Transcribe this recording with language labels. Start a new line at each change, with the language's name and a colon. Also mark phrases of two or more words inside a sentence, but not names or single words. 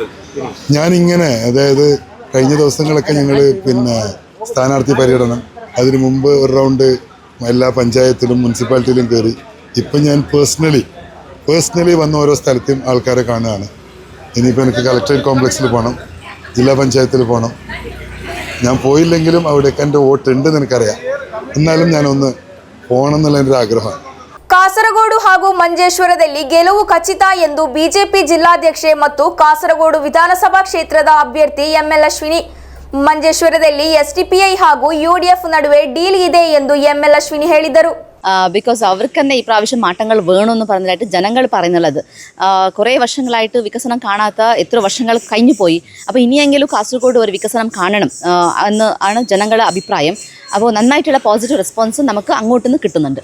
Malayalam: ഞാനിങ്ങനെ അതായത് കഴിഞ്ഞ ദിവസങ്ങളൊക്കെ ഞങ്ങൾ സ്ഥാനാർത്ഥി പര്യടനം, അതിനു മുമ്പ് ഒരു റൗണ്ട് എല്ലാ പഞ്ചായത്തിലും മുനിസിപ്പാലിറ്റിയിലും കയറി. ഇപ്പം ഞാൻ പേഴ്സണലി വന്ന ഓരോ സ്ഥലത്തും ആൾക്കാരെ കാണുകയാണ്. ഇനിയിപ്പോൾ എനിക്ക് കളക്ടറേറ്റ് കോംപ്ലക്സിൽ പോകണം, ജില്ലാ പഞ്ചായത്തിൽ പോകണം. ഞാൻ പോയില്ലെങ്കിലും അവിടെയൊക്കെ എൻ്റെ വോട്ട് ഉണ്ടെന്ന് എനിക്കറിയാം. എന്നാലും ഞാനൊന്ന് പോകണം എന്നുള്ള എൻ്റെ ഒരു ആഗ്രഹമാണ്.
Kannada: ಕಾಸರಗೋಡು ಹಾಗೂ ಮಂಜೇಶ್ವರದಲ್ಲಿ ಗೆಲುವು ಖಚಿತ ಎಂದು ಬಿಜೆಪಿ ಜಿಲ್ಲಾಧ್ಯಕ್ಷೆ ಮತ್ತು ಕಾಸರಗೋಡು ವಿಧಾನಸಭಾ ಕ್ಷೇತ್ರದ ಅಭ್ಯರ್ಥಿ ML ಅಶ್ವಿನಿ. ಮಂಜೇಶ್ವರದಲ್ಲಿ SDPI ಹಾಗೂ UDF ನಡುವೆ ಡೀಲ್ ಇದೆ ಎಂದು ML അശ്വിനി ಹೇಳಿದರು.
Malayalam: ബിക്കോസ് അവർക്ക് തന്നെ ഈ പ്രാവശ്യം മാറ്റങ്ങൾ വേണമെന്ന് പറഞ്ഞതായിട്ട് ജനങ്ങൾ പറയുന്നുള്ളത്. കുറേ വർഷങ്ങളായിട്ട് വികസനം കാണാത്ത എത്ര വർഷങ്ങൾ കഴിഞ്ഞു പോയി. അപ്പോൾ ഇനിയെങ്കിലും കാസർഗോഡ് ഒരു വികസനം കാണണം എന്ന് ആണ് ജനങ്ങളുടെ അഭിപ്രായം. അപ്പോൾ നന്നായിട്ടുള്ള
English: positive response
Malayalam: നമുക്ക് അങ്ങോട്ടുനിന്ന് കിട്ടുന്നുണ്ട്.